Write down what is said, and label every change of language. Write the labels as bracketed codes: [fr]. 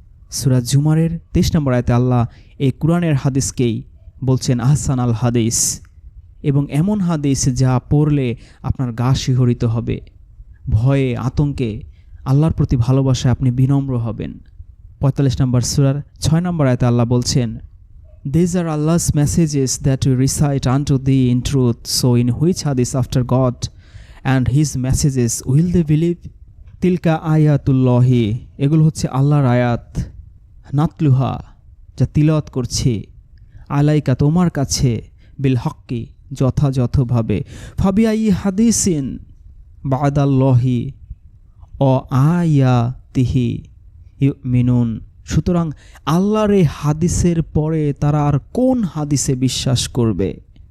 [bn] সূরা জুমারের 23 নম্বর আয়াতে আল্লাহ এই কোরআনের হাদিসকেই বলছেন আহসান আল হাদিস, এবং এমন হাদিস যা পড়লে আপনার গা শিহরিত হবে, ভয়ে আতঙ্কে আল্লাহর প্রতি ভালোবাসায় আপনি বিনম্র হবেন। 45 নম্বর সূরার 6 নম্বর আয়াতে আল্লাহ বলছেন, [en] These are Allah's messages that we recite unto thee in truth, so in which hadith after God and his messages will they believe? [ar] তিলকা আয়াতুল্লাহি, [bn] এগুলো হচ্ছে আল্লাহর আয়াত, [ar] নাতলুহা, [bn] যা তিলাওয়াত করছি, [ar] আলাইকা, [bn] তোমার কাছে, [ar] বিল হক্কি, [bn] যথাযথভাবে, [ar] ফাবিআই হাদিসিন বাদাল্লাহি ও আয়াতিহি ইউমিনুন, [bn] সুতরাং আল্লাহর এই হাদিসের পরে তারা আর কোন হাদিসে বিশ্বাস করবে।